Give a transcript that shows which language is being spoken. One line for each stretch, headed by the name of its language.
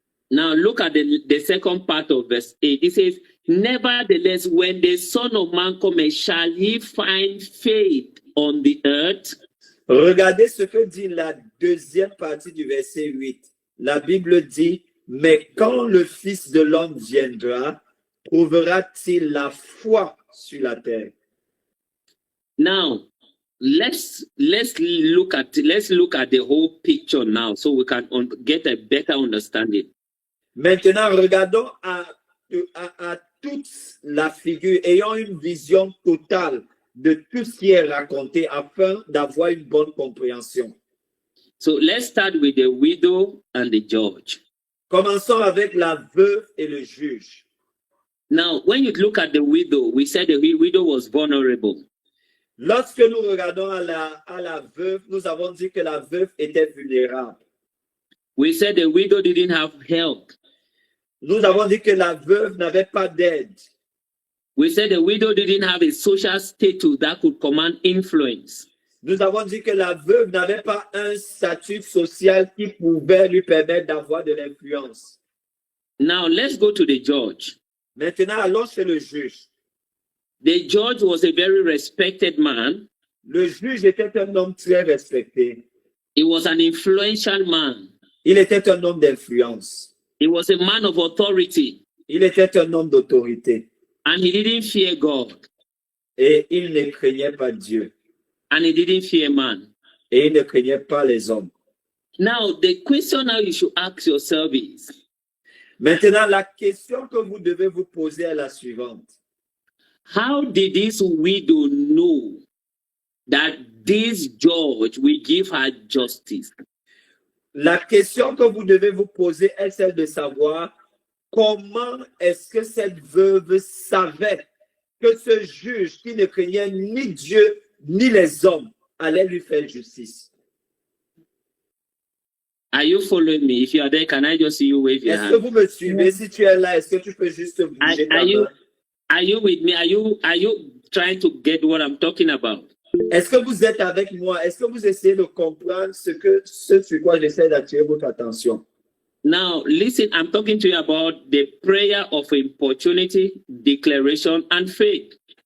English: Now look at the second part of verse 8. It says, nevertheless, when the Son of Man comes, shall he find faith on the earth?
French: Regardez ce que dit la deuxième partie du verset 8. La Bible dit, mais quand le Fils de l'homme viendra, trouvera-t-il la foi sur la terre?
English: Now, let's look at the whole picture now, so we can get a better understanding.
French: Maintenant, regardons à toute la figure, ayons une vision totale de tout ce qui est raconté afin d'avoir une bonne compréhension.
English: So let's start with the widow and the judge.
French: Commençons avec la veuve et le juge.
English: Now, when you look at the widow, we said the widow was vulnerable.
French: Lorsque nous regardons à la veuve, nous avons dit que la veuve était vulnérable.
English: We said the widow didn't have help.
French: Nous avons dit que la veuve n'avait pas d'aide.
English: We said the widow didn't have a social status that could command influence.
French: Nous avons dit que la veuve n'avait pas un statut social qui pouvait lui permettre d'avoir de l'influence.
English: Now, let's go to the judge.
French: Maintenant, allons chez le juge.
English: The judge was a very respected man.
French: Le juge était un homme très respecté.
English: He was an influential man.
French: Il était un homme d'influence.
English: He was a man of authority.
French: Il était un homme d'autorité.
English: And he didn't fear God.
French: Et il ne craignait pas Dieu.
English: And he didn't fear man.
French: Et il ne craignait pas les hommes.
English: Now, the question now you should ask yourself is,
French: Maintenant, la question que vous devez vous poser est la suivante.
English: how did this widow know that this judge will give her justice?
French: La question que vous devez vous poser est celle de savoir comment est-ce que cette veuve savait que ce juge qui ne craignait ni Dieu ni les hommes allait lui faire justice.
English: Are you following me? If you are there, can I just see you wave your
French: Est-ce que
English: hand?
French: vous me suivez? Si tu es là, est-ce que tu peux juste bouger ta main?
English: Are you with me? Are you trying to get what I'm talking about?
French: Est-ce que vous êtes avec moi? Est-ce que vous essayez de comprendre ce sur quoi j'essaie d'attirer votre attention?
English: Now, listen, I'm talking to you about the prayer of importunity, declaration, and faith.